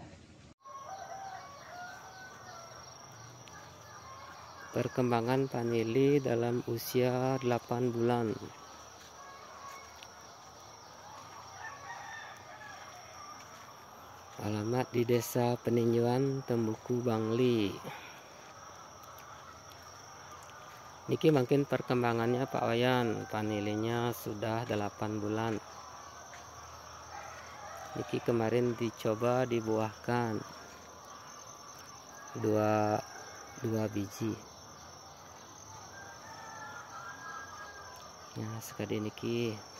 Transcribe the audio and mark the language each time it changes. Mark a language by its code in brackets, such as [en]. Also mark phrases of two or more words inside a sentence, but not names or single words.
[id] Perkembangan vanili dalam usia 8 bulan. Alamat di Desa Peninjauan, Tembuku, Bangli. Niki makin perkembangannya Pak Wayan, vanilinya sudah 8 bulan. Niki kemarin dicoba dibuahkan dua biji. Nah, sekali niki